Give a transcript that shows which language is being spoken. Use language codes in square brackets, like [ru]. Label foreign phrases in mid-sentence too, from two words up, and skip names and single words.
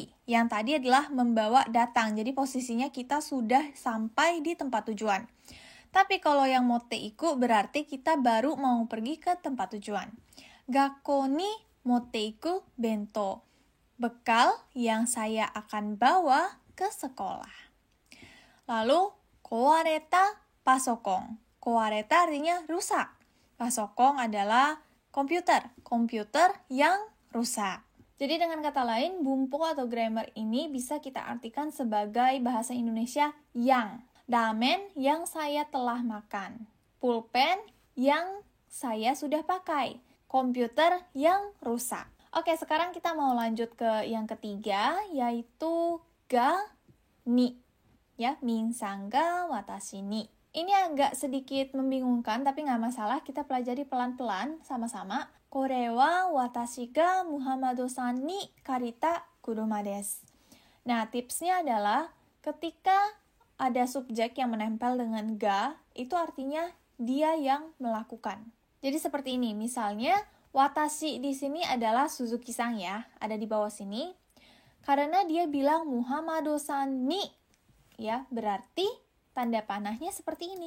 [id] Yang tadi adalah membawa datang. Jadi posisinya kita sudah sampai di tempat tujuan. Tapi kalau yang [ja] 持って行く [id] berarti kita baru mau pergi ke tempat tujuan. [ja] 学校に持って行く弁当. [id] Bekal yang saya akan bawa ke sekolah. Lalu, [ja] 壊れたパソコン. [id] Kowareta artinya rusak. Pasokon adalah komputer. Komputer yang rusak. Jadi dengan kata lain, bumpo atau grammar ini bisa kita artikan sebagai bahasa Indonesia yang. Ramen yang saya telah makan. Pulpen yang saya sudah pakai. Komputer yang rusak. Oke, sekarang kita mau lanjut ke yang ketiga, yaitu [ja] が に. Ya, みなさんが私に. [id] Ini agak sedikit membingungkan, tapi nggak masalah. Kita pelajari pelan-pelan sama-sama. [ja] これは私がムハンマドさんに借りた車です. [id] Nah, tipsnya adalah ketika ada subjek yang menempel dengan ga, itu artinya dia yang melakukan. Jadi seperti ini, misalnya watashi di sini adalah Suzuki-san ya, ada di bawah sini. Karena dia bilang Muhammad-san ni, ya, berarti tanda panahnya seperti ini.